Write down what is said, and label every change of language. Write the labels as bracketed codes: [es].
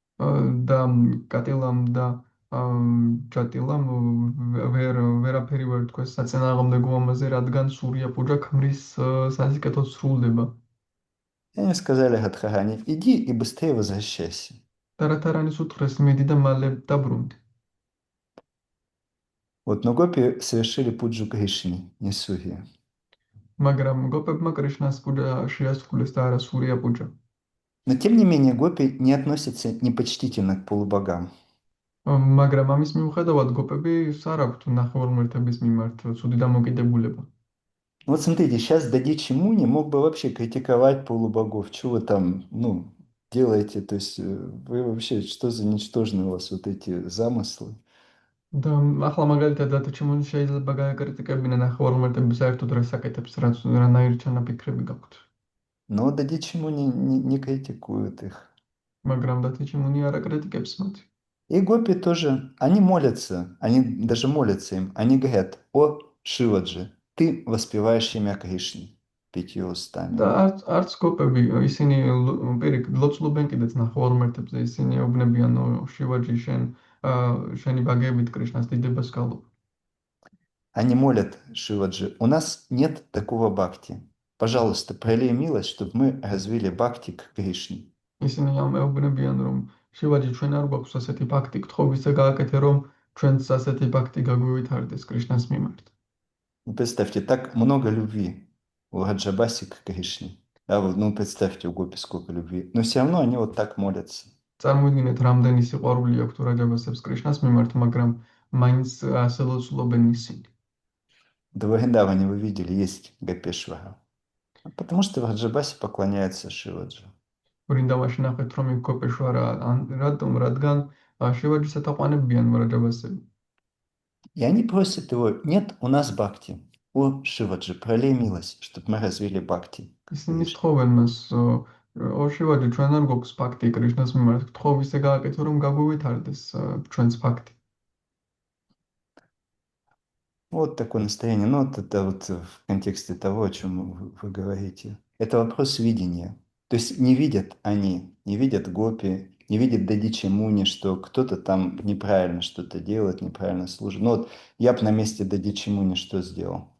[ka] და კატილამ და ჯატილამ ვერაფერი ვერ თქვეს საწინააღმდეგო ამაზე, რადგან სურია-პუჯა ქმრის სასიკეთოდ სრულდება. [ru] И они сказали Радхарани: иди и быстрее возвращайся. [ka] და რათარანის უთხრეს, მიდი და მალე დაბრუნდი. [ru] Вот, но гопи совершили пуджу Кришне, не Сурья. [ka] მაგრამ გოპებმა კრიშნას პუჯა შეასრულეს და არა სურია-პუჯა. [ru] Но тем не менее гопи не относятся непочтительно к полубогам. [ka] მაგრამ ამის მიუხედავად გოპები არ აქვთ ნახევარმერთების მიმართ ცუდი დამოკიდებულება. [ru] Вот смотрите, сейчас Дадичи Муни мог бы вообще критиковать полубогов. Что вы там, делаете? То есть вы вообще, что за ничтожные у вас вот эти замыслы? [ka] და ახლა მაგალითად დადიჩიმუნი შეიძლება გაეკრიტიკებინა ნახევარმართების საერთოდ რას აკეთებს, რანაირი ჩანაფიქრები გაქვთ. [ru] Но Дадичи Муни не критикуют их. [ka] მაგრამ დადიჩიმუნი არ აკრიტიკებს მათ. [ru] И гопи тоже, они молятся, они даже молятся им. Они говорят: о Шиваджи, ты воспеваешь имя Кришны 5 устами. [ka] და არც გოპები ისინი პირიქით ლოცულობენ კიდეც ნახევარმართებზე, ისინი უბნებიან შივაჯი, შენ შენი ბაგეებით კრიშნას დიდებას გალობ. [ru] Они молят Шиваджи, у нас нет такого бхакти. Пожалуйста, пролей милость, чтобы мы развили бхакти к Кришне. [ka] ისინი ამეუბნებიან, რომ შივაჯი ჩვენ არ გვაქვს ასეთი ბაქტი, გთხოვისა გააკეთე, რომ ჩვენც ასეთი ბაქტი გაგვივითარდეს კრიშნას მიმართ. [ru] Ну, представьте, так много любви у Раджабаси к Кришне. Да, вот, ну, представьте, у Гопи сколько любви. Но все равно они вот так молятся. [ka] წარმოიდგინეთ, რამდენი სიყვარული აქვს რაჯაბასებს კრიშნას მიმართ, მაგრამ მაინც ასე ლოცულობენ ისინი. [ru] До Вриндаване вы видели, есть Гопешвара. Потому что в Раджабасе поклоняется Шиваджи. [ka] ვრინდავაში ნახეთ, რომ იქ გოპეშვარა, რატომ, რადგან შივაჯის ეთაყვანებიან რაჯაბასები. [ru] И они просят его, нет у нас бхакти. О, Шиваджи, пролей милость, чтобы мы развили бхакти. [ka] ისინი თხოვენ მას, ო შივაჯი, ჩვენ არ გვაქვს ბაქტი კრიშნას მიმართ, გთხოვ ისე გააკეთო, რომ გაგვივითარდეს ჩვენც ბაქტი. [ru] Вот такое настроение. Ну, вот это вот в контексте того, о чем вы говорите. Это вопрос видения. То есть не видят они, не видят гопи, не видят Дадичи Муни, что кто-то там неправильно что-то делает, неправильно служит. Ну вот я бы на месте Дадичи Муни что сделал?